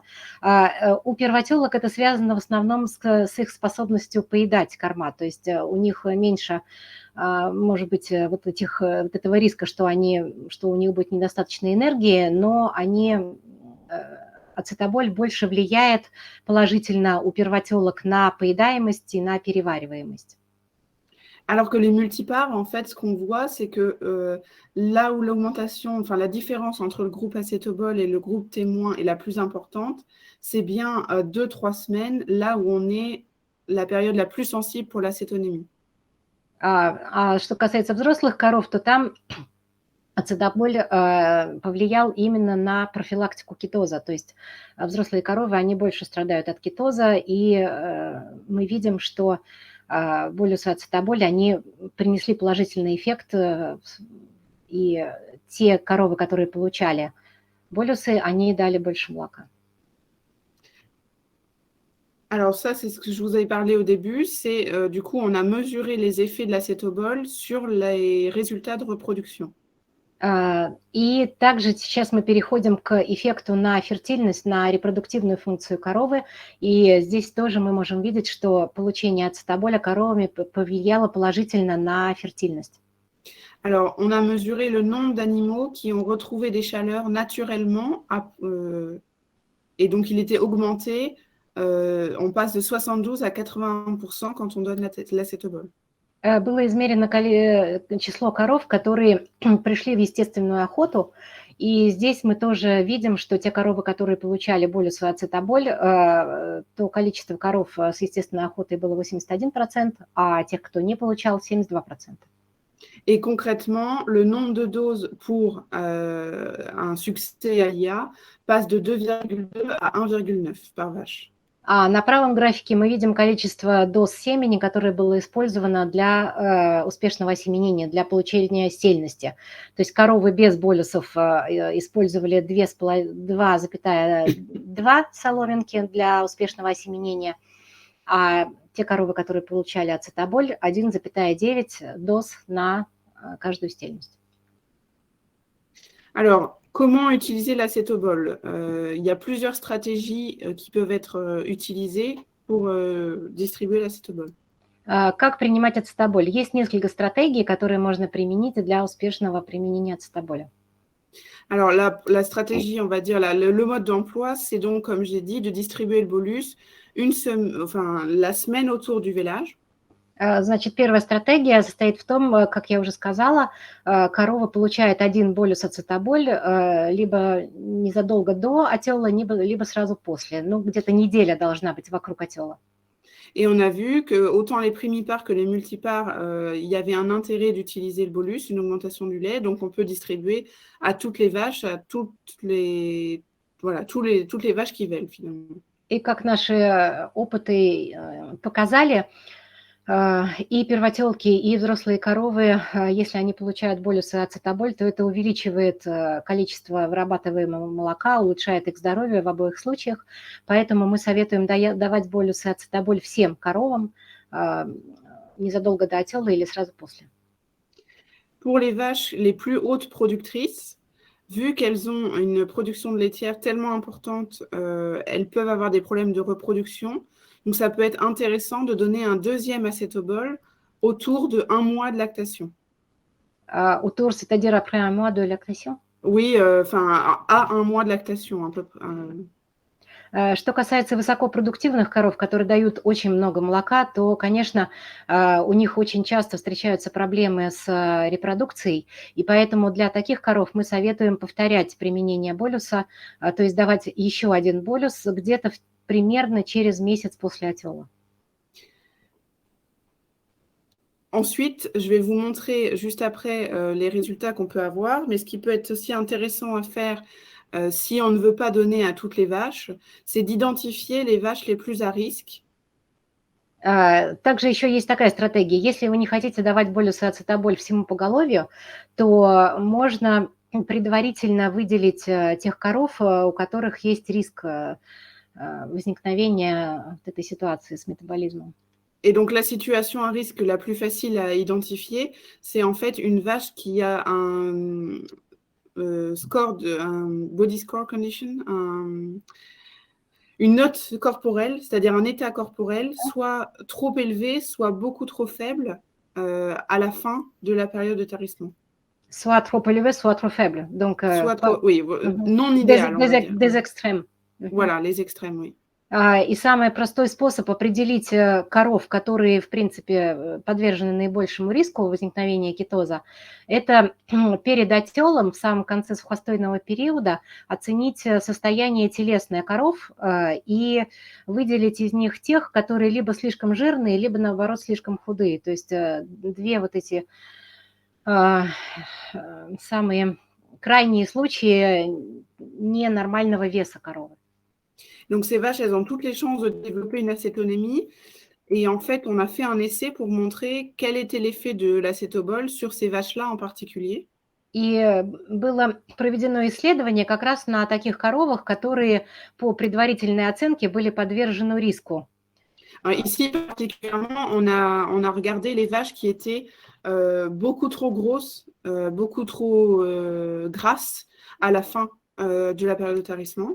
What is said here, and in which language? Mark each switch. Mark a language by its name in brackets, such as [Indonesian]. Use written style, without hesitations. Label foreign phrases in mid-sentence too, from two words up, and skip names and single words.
[Russian] У первотелок это связано в основном с их способностью поедать корма, то есть у них меньше, может быть, вот этого риска, что у них будет недостаточно энергии, но ацетаболь больше влияет положительно у первотелок на поедаемость и на перевариваемость. [French] Alors que les multipares, en fait, ce qu'on voit, c'est que là où l'augmentation, enfin la différence entre le groupe acétobol et le groupe témoin est la plus importante, c'est bien 2-3 semaines, là où on est la période la plus sensible pour l'acétonémie. [Russian] Что касается взрослых коров, то там ацетаболь повлиял именно на профилактику кетоза. То есть взрослые коровы, они больше страдают от кетоза, и мы видим, что болюсы ацетаболь, они принесли положительный эффект, и те коровы, которые получали болюсы, они дали больше молока. [French] Alors ça, c'est ce que je vous avais parlé au début, c'est du coup, on a mesuré les effets de l'acétobol sur les résultats de reproduction. [Russian] И также сейчас мы переходим к эффекту на фертильность, на репродуктивную функцию коровы. И здесь тоже мы можем видеть, что получение ацетаболя коровами повлияло положительно на фертильность. [French] Alors, on a mesuré le nombre d'animaux qui ont retrouvé des chaleurs naturellement, et donc il était augmenté. On passe de 72 à 81% quand on donne l'acétobol. [Russian] Было измерено число коров, которые пришли в естественную охоту, и здесь мы тоже видим, что те коровы, которые получали болюс и ацетаболь, то количество коров с естественной охотой было 81%, а тех, кто не получал, 72%. [French] Et concrètement, le nombre de doses pour un succès à l'IA passe de 2,2 à 1,9 par vache. [Russian] А на правом графике мы видим количество доз семени, которое было использовано для успешного осеменения, для получения сельности. То есть коровы без болюсов использовали 2,2 соломинки для успешного осеменения, а те коровы, которые получали ацетаболь, 1,9 доз на каждую стельность. [French] Alors, comment utiliser l'acétobol? Il y a plusieurs stratégies qui peuvent être utilisées pour distribuer l'acétobol. [Russian] Как принимать ацетаболь? Есть несколько стратегий, которые можно применить для успешного применения ацетаболя. [French] Alors, la stratégie, on va dire, le mode d'emploi, c'est donc, comme j'ai dit, de distribuer le bolus la semaine autour du vélage. [Russian] Значит, первая стратегия состоит в том, как я уже сказала, корова получает 1 болюс ацетаболь либо незадолго до отела, либо сразу после. Ну, где-то неделя должна быть вокруг отела. [French] Et on a vu que autant les primipares que les multipares, il y avait un intérêt d'utiliser le bolus, une augmentation du lait. Donc, on peut distribuer à toutes les vaches, à toutes les vaches qui veulent finalement. [Russian] И как наши опыты показали, и первотелки, и взрослые коровы, если они получают болюсы ацетаболь, то это увеличивает количество вырабатываемого молока, улучшает их здоровье в обоих случаях. Поэтому мы советуем давать болюсы ацетаболь всем коровам незадолго до отела или сразу после. [French] Pour les vaches les plus hautes productrices, vu qu'elles ont une production de laitière tellement importante, elles peuvent avoir des problèmes de reproduction. Donc, ça peut être intéressant de donner un deuxième acétobol autour de 1 mois de lactation. Autour, c'est-à-dire après 1 mois de lactation? Oui, à 1 mois de lactation, un peu. [Russian] Что касается высокопродуктивных коров, которые дают очень много молока, то, конечно, у них очень часто встречаются проблемы с репродукцией, и поэтому для таких коров мы советуем повторять применение болюса, то есть давать еще 1 болюс где-то примерно через месяц после отела. [French] Ensuite, je vais vous montrer juste après les résultats qu'on peut avoir, mais ce qui peut être aussi intéressant à faire si on ne veut pas donner à toutes les vaches, c'est d'identifier les vaches les plus à risque. [Russian] Также еще есть такая стратегия. Если вы не хотите давать болюсы ацетаболь всему поголовью, то можно предварительно выделить тех коров, у которых есть риск возникновения этой ситуации с метаболизмом. [French] Et donc, la situation à risque la plus facile à identifier, c'est en fait une vache qui a un [English] body score condition, [French] une note corporelle, c'est-à-dire un état corporel, soit trop élevé, soit beaucoup trop faible à la fin de la période de tarissement. Soit trop élevé, soit trop faible. Donc, non idéal. Des extrêmes. Voilà, les extrêmes, oui. [Russian] И самый простой способ определить коров, которые, в принципе, подвержены наибольшему риску возникновения кетоза, это перед отелом, в самом конце сухостойного периода, оценить состояние телесное коров и выделить из них тех, которые либо слишком жирные, либо, наоборот, слишком худые. То есть 2 вот эти самые крайние случаи ненормального веса коровы. [French] Donc, ces vaches, elles ont toutes les chances de développer une acétonémie. Et en fait, on a fait un essai pour montrer quel était l'effet de l'acétobol sur ces vaches-là en particulier. [Russian] И было проведено исследование как раз на таких коровах, которые по предварительной оценке были подвержены риску. [French] Ici, particulièrement, on a regardé les vaches qui étaient beaucoup trop grosses, beaucoup trop grasses à la fin de la période de tarissement.